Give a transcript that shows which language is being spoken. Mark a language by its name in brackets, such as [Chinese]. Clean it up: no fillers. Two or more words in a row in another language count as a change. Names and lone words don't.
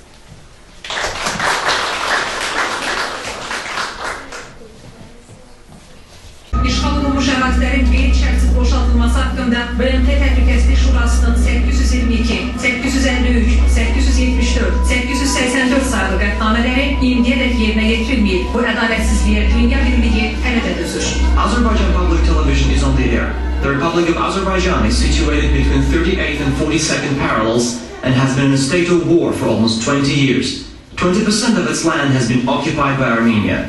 [Azerbaijani] İşğal olunmuş ərazilərin qeyri-şərtsiz boşaltılması haqqında BMT Təhlükəsizlik Şurasının 822, 853, 874, 884 sayılı qətnamələri indiyədək yerinə yetirilməyib. Bu ədalətsizliyə dünya birliyi hələ də dözür. [English] Azerbaijan Public Television is on the air. The Republic of Azerbaijan is situated between 38th and 42nd parallels and has been in a state of war for almost 20 years. 20% of its land has been occupied by Armenia.